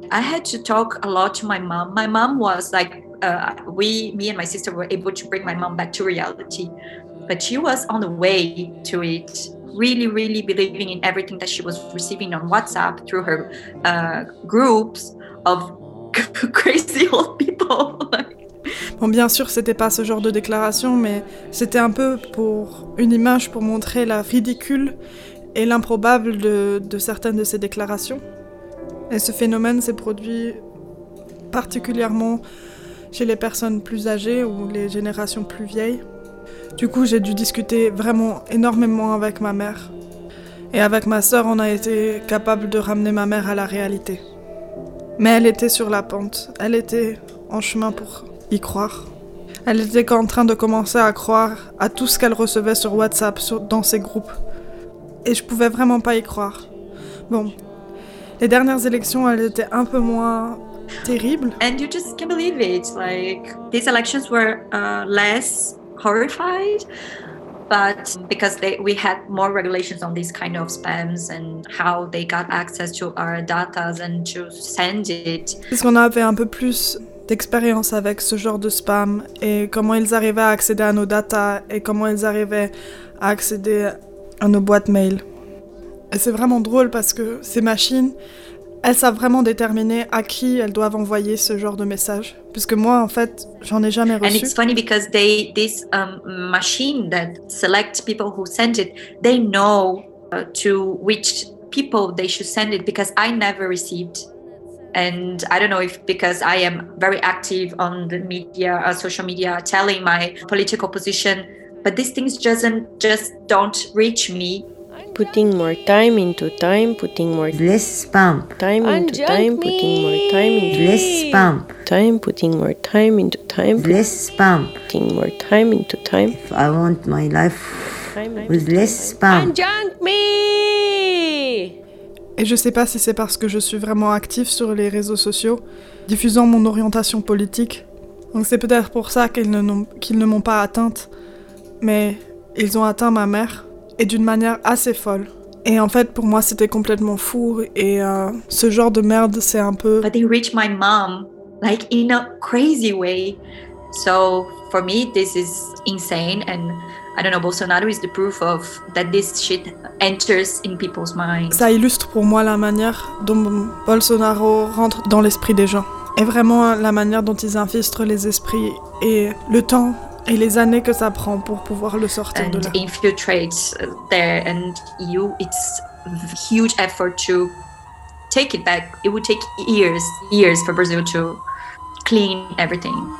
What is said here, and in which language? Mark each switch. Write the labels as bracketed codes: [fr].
[en] I had to talk a lot to my mom. My mom was like, me and my sister were able to bring my mom back to reality, but she was on the way to it, really, really believing in everything that she was receiving on WhatsApp through her groups of crazy old people. [fr] Bon, bien sûr, c'était pas ce genre de déclaration, mais c'était un peu pour une image pour montrer la ridicule et l'improbable de certaines de ces déclarations. Et ce phénomène s'est produit particulièrement chez les personnes plus âgées ou les générations plus vieilles. Du coup, j'ai dû discuter vraiment énormément avec ma mère. Et avec ma sœur, on a été capable de ramener ma mère à la réalité. Mais elle était sur la pente. Elle était en chemin pour y croire. Elle était en train de commencer à croire à tout ce qu'elle recevait sur WhatsApp, dans ses groupes. Et je pouvais vraiment pas y croire. Bon, les dernières élections, elles étaient un peu moins terribles. [en] And you just can't believe it. Like these elections were less horrified, but because we had more regulations on these kind of spams and how they got access to our data and to send it. [fr] Parce qu'on avait un peu plus d'expérience avec ce genre de spam et comment ils arrivaient à accéder à nos data et comment ils arrivaient à accéder à nos boîtes mail. Et c'est vraiment drôle parce que ces machines, elles savent vraiment déterminer à qui elles doivent envoyer ce genre de message. Puisque moi, en fait, j'en ai jamais reçu. [en] And it's funny because this machine that selects people who send it, they know to which people they should send it because I never received. And I don't know if because I am very active on the media, social media, telling my political position, but these things just don't reach me. Putting more time into time, putting more less spam. Time into time, putting more time into less spam. Time, putting more time into time, less spam. Putting more time into time. If I want my life with less spam. Unjunk me! [fr] Et je sais pas si c'est parce que je suis vraiment active sur les réseaux sociaux, diffusant mon orientation politique. Donc c'est peut-être pour ça qu'ils ne m'ont pas atteinte. Mais ils ont atteint ma mère. Et d'une manière assez folle. Et en fait, pour moi, c'était complètement fou. Et ce genre de merde, c'est un peu. [en] But they reached my mom, like in a crazy way. So for me, this is insane. And I don't know, Bolsonaro is the proof of that this shit enters in people's minds. [fr] Ça illustre pour moi la manière dont Bolsonaro rentre dans l'esprit des gens. Et vraiment la manière dont ils infiltrent les esprits et le temps. Et les années que ça prend pour pouvoir le sortir [en] and [fr] de là. [en] And infiltrate there, and you, it's huge effort to take it back. It would take years, years for Brazil to clean everything.